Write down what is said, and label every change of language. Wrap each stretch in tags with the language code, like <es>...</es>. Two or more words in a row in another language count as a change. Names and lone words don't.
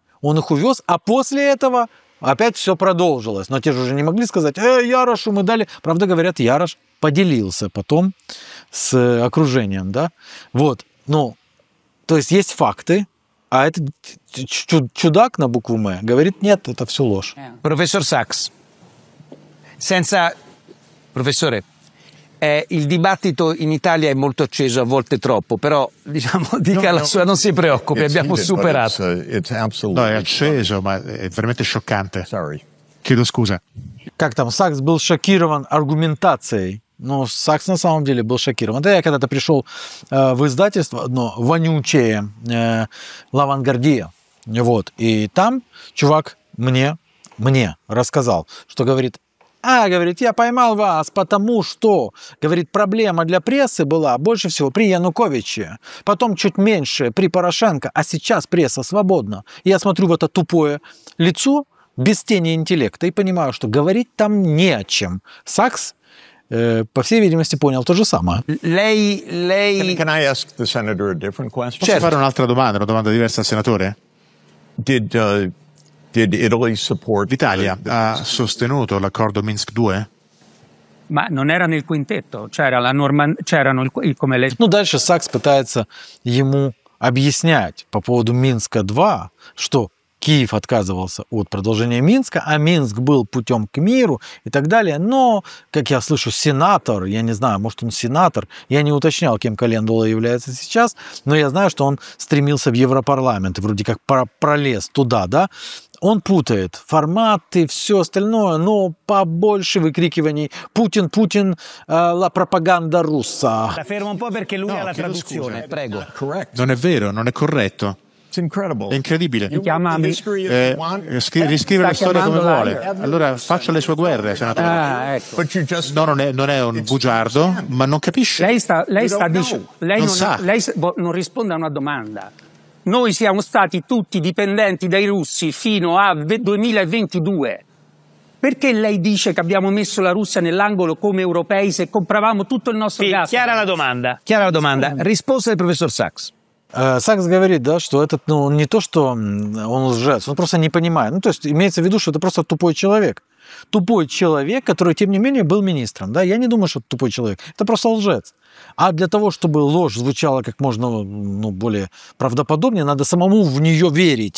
<ru>Он их увез, а после этого опять все продолжилось. Но те же уже не могли сказать, Ярошу мы дали. Правда, говорят, Ярош поделился потом с окружением, да. Вот, то есть есть факты, а этот чудак на букву «М» говорит, нет, это все ложь.</ru> <it>Professor Sachs, senza... Professore, Il dibattito in Italia è molto acceso, a volte troppo, però diciamo, dica la sua, non si preoccupi, abbiamo superato. No, è acceso, ma è veramente scioccante. Chiedo scusa.</it> <ru>Как там, Сакс был шокирован аргументацией. Ну, Сакс на самом деле был шокирован. Это я когда-то пришел в издательство, одно вонючее, «Лавангардия». Вот. И там чувак мне рассказал, что говорит, говорит, я поймал вас, потому что, говорит, проблема для прессы была больше всего при Януковиче, потом чуть меньше при Порошенко, а сейчас пресса свободна. И я смотрю в это тупое лицо, без тени интеллекта, и понимаю, что говорить там не о чем. Сакс, по всей видимости, понял то же самое.</ru> <it>Lei...</it> <en>Can I ask the senator a different question?</en> <it>Posso fare un'altra domanda, una domanda diversa al senatore?</it> <en>Did Italy support...</en> <it>L'Italia ha sostenuto l'accordo Minsk 2? Ma non era nel quintetto, c'erano come le...</it> <ru>Ну, дальше Сакс пытается ему объяснять по поводу Минска-2, что Киев отказывался от продолжения Минска, а Минск был путем к миру и так далее. Но, как я слышу, сенатор, я не знаю, может он сенатор, я не уточнял, кем Календула является сейчас, но я знаю, что он стремился в Европарламент и вроде как пролез туда, да. Он путает форматы, все остальное, но побольше выкрикиваний «Путин, Путин,</ru> <it>la propaganda russa». La fermo un po' perché lui ha la traduzione, prego. Non è vero, non è corretto.</it> <en>It's incredible.</en> <it>È incredibile. Riscrive la storia come vuole. Allora faccia le sue guerre, senatore. Ecco.</it> <en>But you just...</en> <it>No, non è un bugiardo, ma non capisce. Lei sta dicendo, lei Non sa. non risponde a una domanda. Noi siamo stati tutti dipendenti dai russi fino al 2022. Perché lei dice che abbiamo messo la Russia nell'angolo come europei se compravamo tutto il nostro Sì, gas? chiara la domanda. Risposta del professor Sachs.</it> <ru>Сакс говорит, да, что этот, ну, не то, что он лжец, он просто не понимает. Ну, то есть имеется в виду, что это просто тупой человек. Тупой человек, который, тем не менее, был министром. Да? Я не думаю, что это тупой человек. Это просто лжец. А для того, чтобы ложь звучала как можно более правдоподобнее, надо самому в нее верить.</ru>